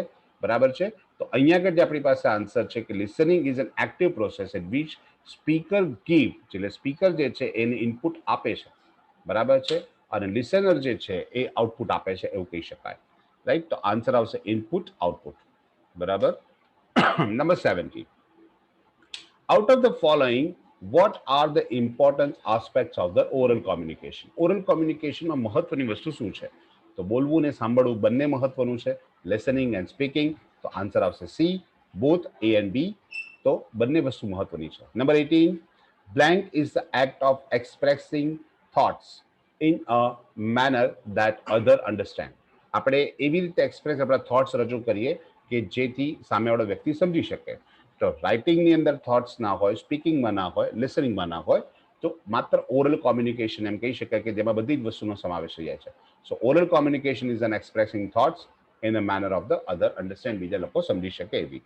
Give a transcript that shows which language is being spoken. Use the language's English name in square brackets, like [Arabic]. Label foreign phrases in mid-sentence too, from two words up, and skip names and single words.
[Gujarati] બરાબર છે. તો અહીંયા આગળ જે આપણી પાસે આન્સર છે કે [English] listening is an active process in which speaker give, [Gujarati] એટલે સ્પીકર જે છે એને ઇનપુટ આપે છે, બરાબર છે, અને લિસનર જે છે એ આઉટપુટ આપે છે, એવું કહી શકાય, રાઈટ. તો આન્સર આવશે [English] input output. [Gujarati] બરાબર. નંબર 17, [English] out of the following, what are the important aspects of the oral communication? oral communicationમાં [Gujarati] મહત્વની વસ્તુ શું છે? તો બોલવું ને સાંભળવું બંને મહત્વનું છે, [English] listening and speaking. [Gujarati] તો આન્સર આવશે [English] C, both A and B. [Gujarati] તો બંને વસ્તુ મહત્વની છે. નંબર 18, [English] blank is the act of expressing thoughts in a manner that other understand. [Gujarati] આપણે એવી રીતે એક્સપ્રેસ આપણા થોટ્સ રજૂ કરીએ કે જેથી સામેવાળો વ્યક્તિ સમજી શકે. તો રાઇટિંગની અંદર થોટ્સ ના હોય, સ્પીકિંગમાં ના હોય, લિસનિંગમાં ના હોય, તો માત્ર [English] oral communication [Gujarati] એમ કહી શકાય કે જેમાં બધી જ વસ્તુનો સમાવેશ થઈ જાય છે. [English] so oral communication is an expressing thoughts in a manner of the other understand, [Gujarati] બીજા લોકો સમજી શકે એવી રીતે.